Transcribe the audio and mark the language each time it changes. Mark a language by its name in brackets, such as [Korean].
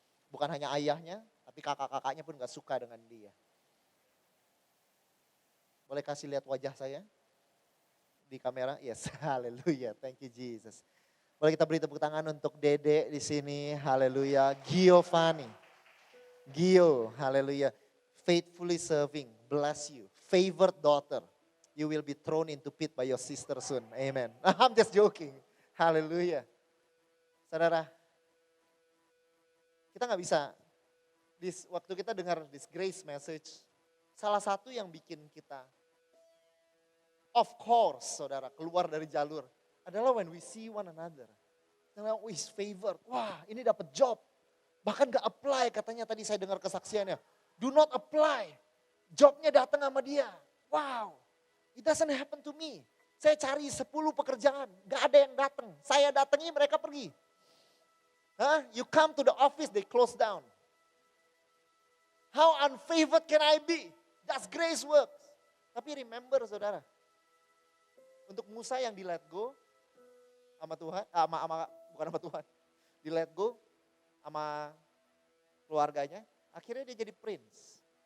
[Indonesian] Bukan hanya ayahnya, tapi kakak-kakaknya pun gak suka dengan dia. Boleh kasih lihat wajah saya di kamera? [English] Yes, haleluya, thank you Jesus. [Indonesian] Boleh kita beri tepuk tangan untuk Dede di sini, haleluya. Giovanni, Gio, haleluya. [English] Faithfully serving, bless you. Favored daughter, you will be thrown into pit by your sister soon, amen. I'm just joking, haleluya. [Indonesian] Saudara, kita gak bisa, waktu kita dengar [English] this grace message, [Indonesian] salah satu yang bikin kita, of course saudara, keluar dari jalur, adalah [English] when we see one another. [Indonesian] Adalah [English] we is favored, [Indonesian] wah ini dapat job. Bahkan gak apply katanya tadi saya dengar kesaksiannya. [English] Do not apply, [Indonesian] jobnya datang sama dia. [English] Wow, it doesn't happen to me. [Indonesian] Saya cari 10 pekerjaan, gak ada yang datang. Saya datangi mereka pergi. [English] You come to the office, they close down. How unfavored can I be? That's grace works. [Indonesian] Tapi remember saudara, untuk Musa yang di let go sama Tuhan, bukan sama Tuhan, di let go sama keluarganya, akhirnya dia jadi prince.